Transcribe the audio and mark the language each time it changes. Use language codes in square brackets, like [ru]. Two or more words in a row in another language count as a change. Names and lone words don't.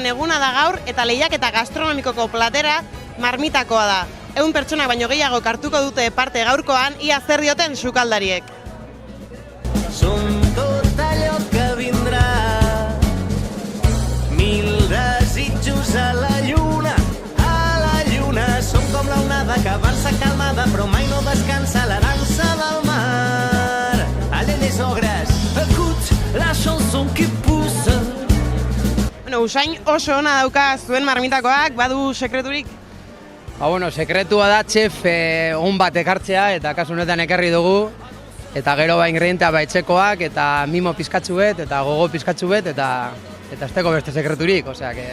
[eu] eguna da gaur eta lehiaketa gastronomikoko platera marmitakoa da. 100 pertsona baino gehiago hartuko dute parte gaurkoan, ia zer dioten sukaldariek. [ca] Som tot allò que vindrà, mil desitjos a la lluna, som com la onada que avança calmada però mai no descansa, la dansa del mar. [fr] Allez les ogres, écoute la chanson qui pousse. [eu] Bueno, usain oso ona dauka zuen marmitakoak, badu sekreturik? Bueno, sekretua da txef on bat ekartzea eta kasu honetan ekarri dugu eta gero ingredientea etxekoak eta mimo pizkatzu bet eta gogo pizkatzu bet eta ez beste sekreturik, [es] osea que